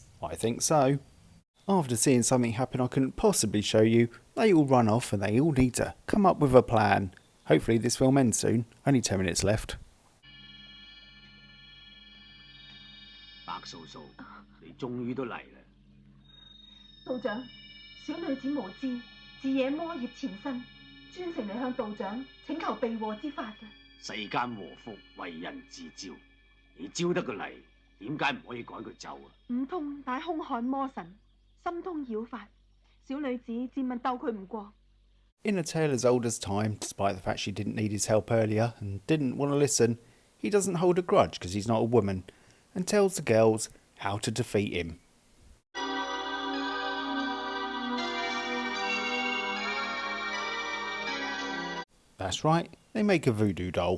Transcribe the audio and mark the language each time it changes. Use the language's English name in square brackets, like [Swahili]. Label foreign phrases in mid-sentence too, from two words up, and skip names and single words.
[English] I think so. After seeing something happen I couldn't possibly show you, they all run off and they all need to come up with a plan. Hopefully this film ends soon. Only 10 minutes left. [Cantonese] 白素素，你終於都嚟啦！道長，小女子無知，自惹魔業纏身，專程嚟向道長請求避禍之法嘅。世間禍福為人自招，你招得佢嚟，點解唔可以趕佢走啊？五通乃兇悍魔神，心通妖法，小女子自問鬥佢唔過。 [English] In a tale as old as time, despite the fact she didn't need his help earlier and didn't want to listen, he doesn't hold a grudge because he's not a woman, and tells the girls how to defeat him. That's right, they make a voodoo doll.